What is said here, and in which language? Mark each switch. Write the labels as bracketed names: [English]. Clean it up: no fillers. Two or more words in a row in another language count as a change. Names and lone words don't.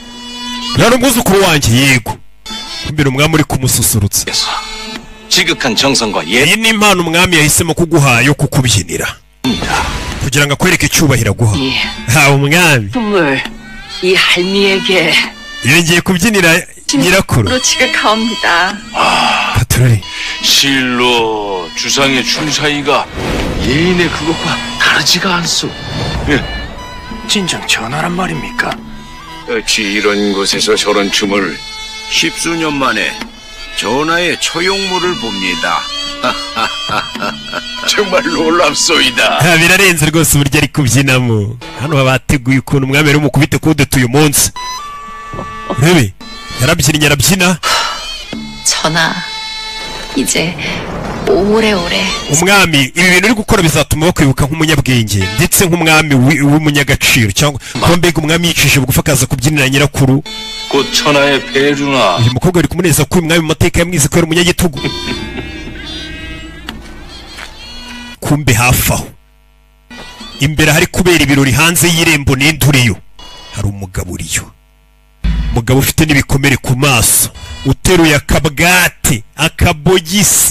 [Kinyarwanda] yari umwuzukuru wanjye. yego mbere umwami uri kumususurutsa. [Korean] 지극한 정성과 [Kinyarwanda] iyi ni impano umwami yahisemo kuguha yo kukubyinira kugira ngo akwereke icyubahiro aguha. umwami [Korean] 춤을 이 할미에게. [Kinyarwanda] yongeye kubyinira nyirakuru. [Korean] 지극하옵니다. 가트라리 실로 주상의 춤 사이가 예인의 그것과 다르지가 않소. 진정 전하란 말입니까? 어찌 이런 곳에서 저런 춤을 십수년 만에 전하의 처용물을 봅니다. 정말 놀랍소이다. [Kinyarwanda] birarenze rwose uburyo ari kubyinamo. Hano bateguye ukuntu umwami ari mukubite kudeta uyu munsi. Urebe yarabyinnye arabyina. [Korean] 전하, 이제 오래오래 [Kinyarwanda] umwami ibi bintu uri gukora bizatuma bakwibuka nk'umunyabwenge ndetse nk'umwami w'umunyagaciro cyangwa kuba mbega umwami yicishije bugufi akaza kubyinira nyirakuru. [Korean] 곧 천하의 배류나 [Kinyarwanda] uyu mukobwa ari kumuneza ko uyu mwami mu mateka yamwize ko yari umunyagitugu. kumbe hafi aho imbere hari kubera ibirori hanze y'irembo n'induriyo hari umugabo uriyo. umugabo ufite n'ibikomere ku maso uteruye akabwate akabogisi.